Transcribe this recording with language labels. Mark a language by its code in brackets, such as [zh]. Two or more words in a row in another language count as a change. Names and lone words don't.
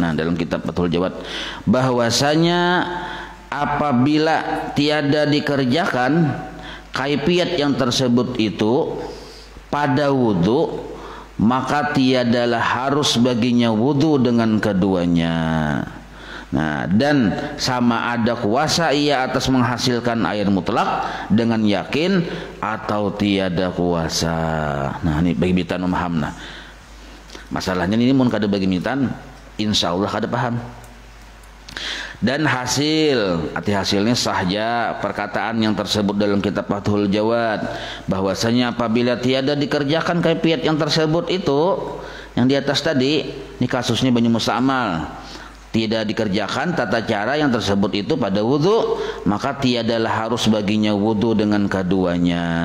[ms] Nah, dalam kitab Fathul Jawad bahwasanya apabila tiada dikerjakan kaifiat yang tersebut itu pada wudu, maka tiadalah harus baginya wudu dengan keduanya. Nah, dan sama ada kuasa ia atas menghasilkan air mutlak dengan yakin atau tiada kuasa. [bjn] Nah, ini bagi bitan memaham. Nah, masalahnya ini mun kada bagi bitan, insya Allah kada paham. [ms] Dan hasilnya sahja perkataan yang tersebut dalam kitab Fathul Jawad, bahwasanya apabila tiada dikerjakan kaifiat yang tersebut itu yang di atas tadi, ini kasusnya banyu musta'mal, tidak dikerjakan tata cara yang tersebut itu pada wudu, maka tiadalah harus baginya wudu dengan keduanya.